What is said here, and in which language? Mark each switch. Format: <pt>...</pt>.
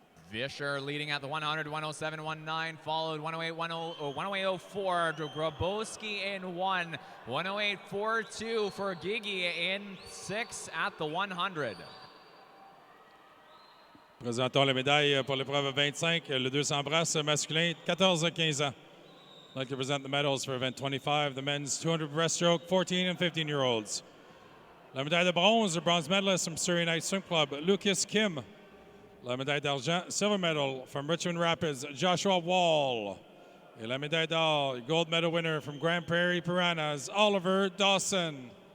<en>Vischer leading at the 100, 107.19, followed 108.04 to Grabowski in 1, 108.42 for Gigi in 6 at the 100.</en> <fr>Présentons la médaille pour l'épreuve 25, le 200 brasses masculin, 14-15 ans.</fr> <en>I'd like to present the medals for event 25, the men's 200 breaststroke, 14 and 15-year-olds.</en> <fr>La médaille de bronze,</fr> <en>the bronze medalist from Surrey Night Swim Club, Lucas Kim.</en> <fr>La médaille d'argent,</fr> <en>silver medal from Richmond Rapids, Joshua Wall.</en> <fr>Et la médaille d'or,</fr> <en>gold medal winner from Grand Prairie Piranhas, Oliver Dawson.</en>